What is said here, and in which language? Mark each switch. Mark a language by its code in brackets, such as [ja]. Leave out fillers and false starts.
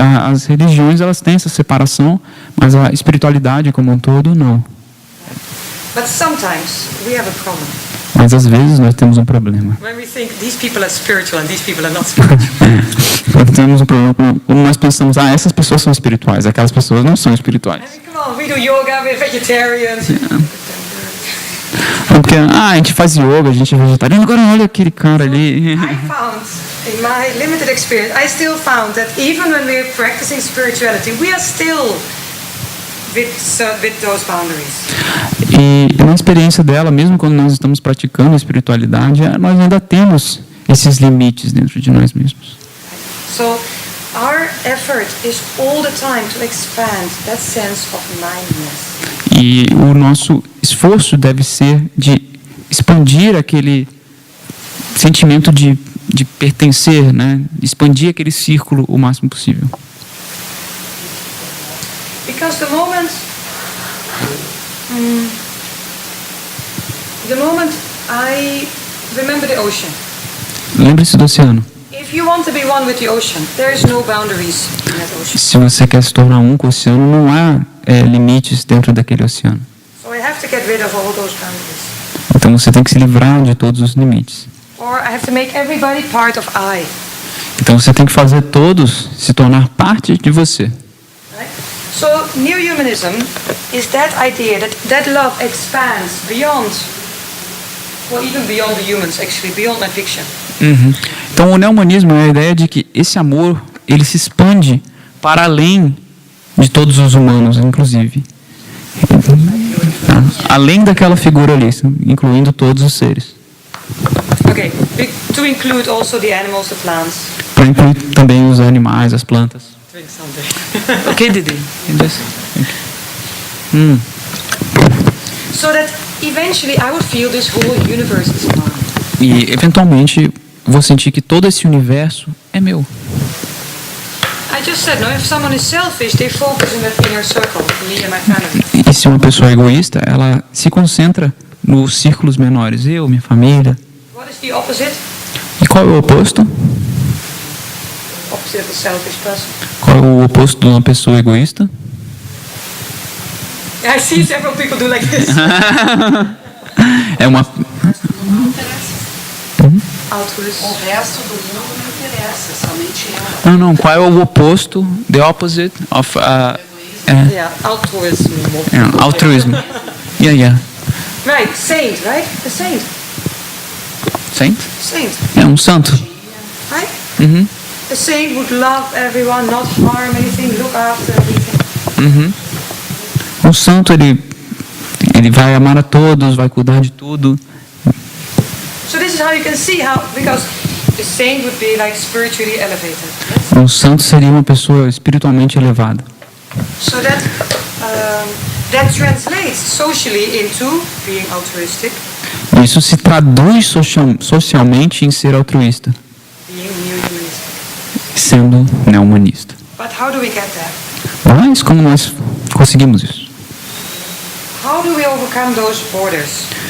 [pt] As religiões, elas têm essa separação, mas a espiritualidade como um todo, não. [en] But sometimes we have a problem. [pt] Mas às vezes nós temos um problema. [en] When we think these people are spiritual and these people are not spiritual. [pt] Quando temos um problema, quando nós pensamos, essas pessoas são espirituais, aquelas pessoas não são espirituais. [en] I mean, come on, we do yoga, we're vegetarians. [pt] Porque, a gente faz yoga, a gente é vegetariano, agora olha aquele cara ali. [en] I found, in my limited experience, I still found that even when we're practicing spirituality, we are still with those boundaries. [pt] E na experiência dela, mesmo quando nós estamos praticando a espiritualidade, nós ainda temos esses limites dentro de nós mesmos. [en] So our effort is all the time to expand that sense of mindness. [pt] E o nosso esforço deve ser de expandir aquele sentimento de pertencer, né? Expandir aquele círculo o máximo possível. [en] Because the moment the moment I remember the ocean. [pt] Lembre-se do oceano. [en] If you want to be one with the ocean, there is no boundaries in that ocean. [pt] Se você quer se tornar um com o oceano, não há limites dentro daquele oceano. [en] So I have to get rid of all those boundaries. [pt] Então você tem que se livrar de todos os limites. [en] Or I have to make everybody part of I. [pt] Então você tem que fazer todos se tornar parte de você. [en] Right? So neo-humanism is that idea that love expands beyond, well, even beyond the humans, actually, beyond my fiction. [pt] Então o neo-humanismo é a ideia de que esse amor ele se expande para além de todos os humanos, inclusive. Além daquela figura ali, incluindo todos os seres. [en] Okay, to include also the animals, the plants. [pt] Para incluir também os animais, as plantas. [en] Drink something. Okay, Didi. So that eventually I would feel this whole universe is mine. [pt] E eventualmente vou sentir que todo esse universo é meu. [en] I just said, no, if someone is selfish, they focus in that inner circle, me and my family. [pt] E se uma pessoa é egoísta, ela se concentra nos círculos menores. Eu, minha família. [en] What is the opposite? [pt] E qual é o oposto? [en] Opposite of a selfish person. [pt] Qual é o oposto de uma pessoa egoísta? [en] I see several people do like this. [pt] É uma... Não interessa. [en] Altruist. [pt] O resto do mundo não interessa, somente ela. Não, qual é o oposto? [en] The opposite of... Yeah, altruism. altruism. Yeah. Right, saint, right? A saint. Saint? Saint, [pt] É um santo. [en] right? A saint would love everyone, not harm anything, look after everything. [pt] Um santo, ele vai amar a todos, vai cuidar de tudo. [en] So this is how you can see how, because a saint would be like spiritually elevated. Yes? [pt] Um santo seria uma pessoa espiritualmente elevada. [en] So that translates socially into being altruistic, [pt] Isso se traduz socialmente em ser altruísta, [en] being neo-humanistic. [pt] sendo neo-humanista. [en] But how do we get there? [pt] Mas como nós conseguimos isso? [en] How do we overcome those borders?